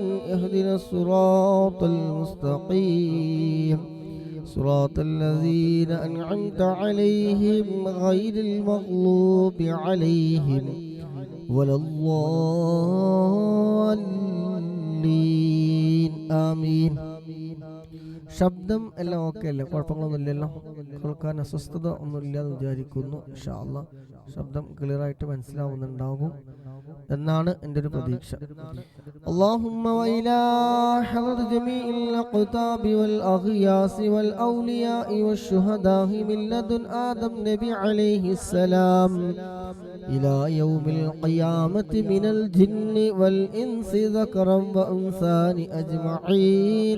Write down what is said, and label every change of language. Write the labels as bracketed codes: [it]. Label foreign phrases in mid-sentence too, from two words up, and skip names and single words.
[ar] اهدنا الصراط المستقيم صراط الذين أنعمت عليهم غير المغلوب عليهم ولا الضالين آمين. [ml] ശബ്ദം എല്ലാം ഓക്കെ അല്ലേ? കുഴപ്പങ്ങളൊന്നുമില്ലല്ലോ? കേൾക്കാൻ അസ്വസ്ഥത ഒന്നുമില്ലാന്ന് വിചാരിക്കുന്നു. [ar] إن شاء الله [ml] ശബ്ദം ക്ലിയർ ആയിട്ട് മനസ്സിലാവുന്നുണ്ടാകും എന്നാണ് എൻ്റെ ഒരു പ്രതീക്ഷ. [ar] اللهم وإلى حضرة جميع الأقطاب والأغياث والأولياء والشهداء من لدن آدم نبي عليه السلام إلى يوم القيامة من الجن والإنس ذكرا وأنثى أجمعين.